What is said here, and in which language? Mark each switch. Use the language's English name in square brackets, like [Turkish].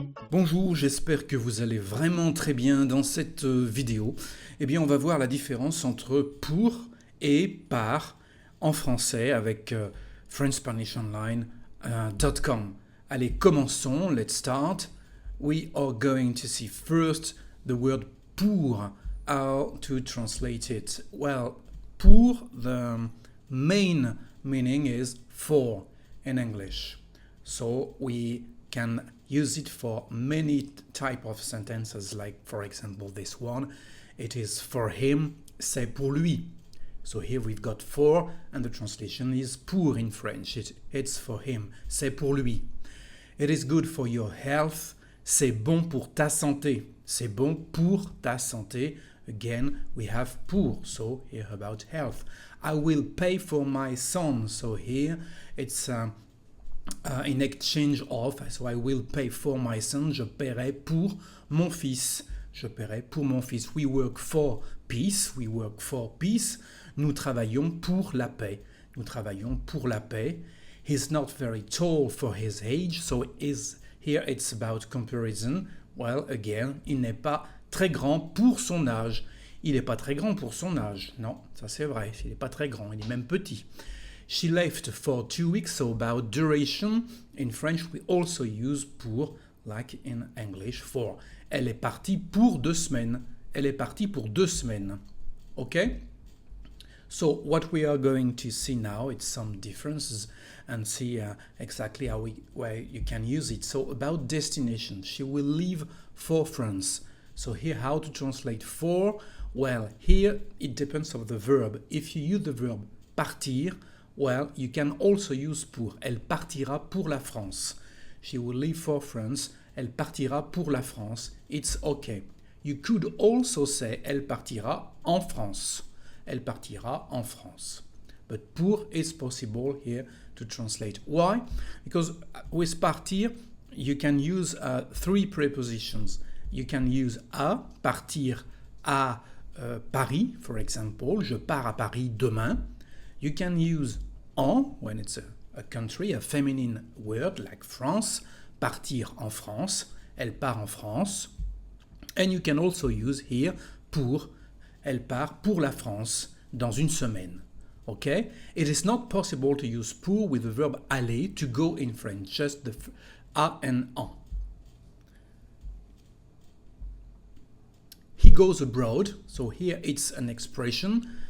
[French] Bonjour, j'espère que vous allez vraiment très bien dans cette vidéo. Eh bien, on va voir la différence entre pour et par en français avec FrenchSpanishOnline.com. Allez, commençons. [English] Let's start. We are going to see first the word pour. How to translate it? Well, pour, the main meaning is for in English. So we can use it for many type of sentences, like for example this one. It is for him, [French] c'est pour lui. [English] So here we've got for, and the translation is pour in French. It's for him, [French] c'est pour lui. [English] It is good for your health, [French] c'est bon pour ta santé. C'est bon pour ta santé. [English] Again, we have pour, so here about health. I will pay for my son. So here it's in exchange of, so I will pay for my son. [French] Je paierai pour mon fils. Je paierai pour mon fils. [English] We work for peace. We work for peace. [French] Nous travaillons pour la paix. Nous travaillons pour la paix. [English] He's not very tall for his age, so here it's about comparison. Well, again, [French] il n'est pas très grand pour son âge. Il n'est pas très grand pour son âge. Non, ça c'est vrai. Il n'est pas très grand. Il est même petit. [English] She left for 2 weeks, so about duration. In French, we also use pour, like in English, for. [French] Elle est partie pour 2 semaines. Elle est partie pour 2 semaines. [English] Okay? So what we are going to see now, it's some differences and see exactly where you can use it. So about destination, she will leave for France. So here, how to translate for? Well, here it depends on the verb. If you use the verb partir, well, you can also use pour. [French] Elle partira pour la France. [English] She will leave for France. [French] Elle partira pour la France. [English] It's okay. You could also say [French] elle partira en France. Elle partira en France. [English] But pour is possible here to translate. Why? Because with partir, you can use 3 prepositions. You can use à, [French] partir à Paris, [English] for example. [French] Je pars à Paris demain. [English] You can use en, when it's a country, a feminine word like France. [French] Partir en France. Elle part en France. [English] And you can also use here pour. [French] Elle part pour la France dans une semaine. [English] Okay? It is not possible to use pour with the verb aller, to go in French, just the à and en. He goes abroad, so here it's an expression.